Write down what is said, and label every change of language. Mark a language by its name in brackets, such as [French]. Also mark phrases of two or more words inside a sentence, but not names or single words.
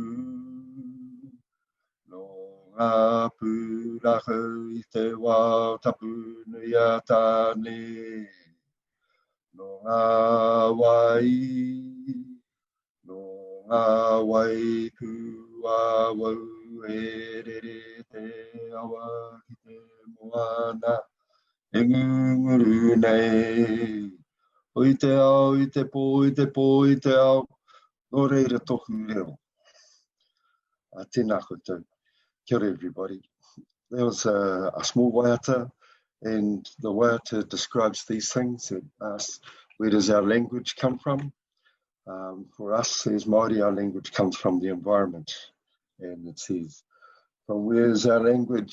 [Māori] no ngā pūrahau i te wā tapu nui a tāne, no ngā wai, no ngā wai pūa wau e rere te awa ki te moana, e ngunguru nei. O i te ao, i te pō, i te pō, i te ao, no reira tohu reo. Tēnā koutou. Kia ora everybody. [English] There was a small waiata, and the waiata describes these things. It asks, where does our language come from? For us as Māori, our language comes from the environment. And it says, from where is our language?